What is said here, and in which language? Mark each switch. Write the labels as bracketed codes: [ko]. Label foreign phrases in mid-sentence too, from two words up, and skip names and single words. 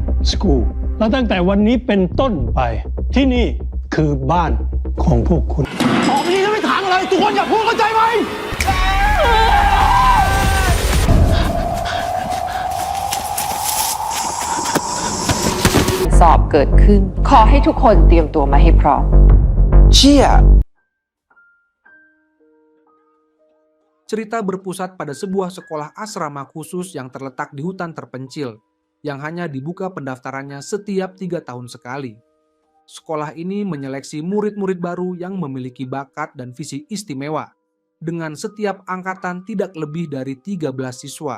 [th] School และตั้งแต่วันนี้เป็นต้นไปที่นี่คือบ้านของพวกคุณต่อไปนี้จะไม่ถามอะไรทุกคนอย่าพูดเข้าใจไหม สอบเกิดขึ้นขอให้ทุกคนเตรียมตัวมาให้พร้อม [id] Cerita berpusat pada sebuah sekolah asrama khusus yang terletak di hutan terpencil, yang hanya dibuka pendaftarannya setiap 3 tahun sekali. Sekolah ini menyeleksi murid-murid baru yang memiliki bakat dan visi istimewa, dengan setiap angkatan tidak lebih dari 13 siswa.